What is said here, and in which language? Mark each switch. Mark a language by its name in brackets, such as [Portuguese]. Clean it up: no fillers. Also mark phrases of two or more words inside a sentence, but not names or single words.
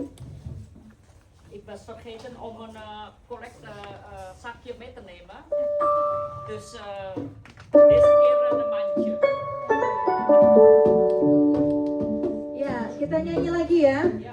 [Dutch] Ik was vergeten om een correct zakje mee te nemen. Dus deze keer een mandje. [Indonesian] Ya, kita nyanyi lagi ya. [Dutch] Ja.